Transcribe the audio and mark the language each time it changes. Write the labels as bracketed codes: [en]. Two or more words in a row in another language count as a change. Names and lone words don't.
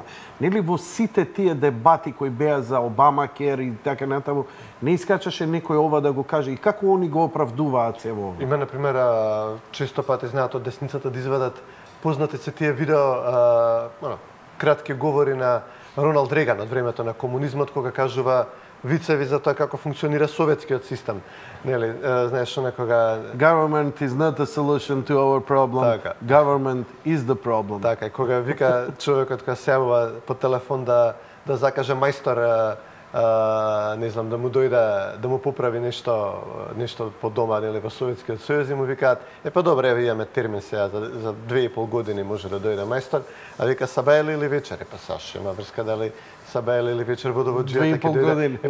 [mk] Нели во сите тие дебати кои беа за Обама Кер и така натаму, не искачаше некој ова да го каже и како они го оправдуваат се во ова? Има, например, често пати знаат од десницата да извадат познати се тие видео, кратки говори на Роналд Реган од времето на комунизмот, кога кажува вицеви за тоа како функционира советскиот систем. Нели, знаеш некога [en] Government is not the solution to our problem. [mk] Така. [en] Government is the problem. [mk] Така, и кога вика човекот кога се јавува по телефон да закаже мајстор, не знам, да му дојде да му поправи нешто по дома, нели, во Советскиот сојуз, и му викаат, па добре, еве имаме термин сега за 2,5 години може да дојде мајстор, а вика сабајле или вечер, па Саш, има врска дали сабајле или вечер водоводжијата ќе дојде.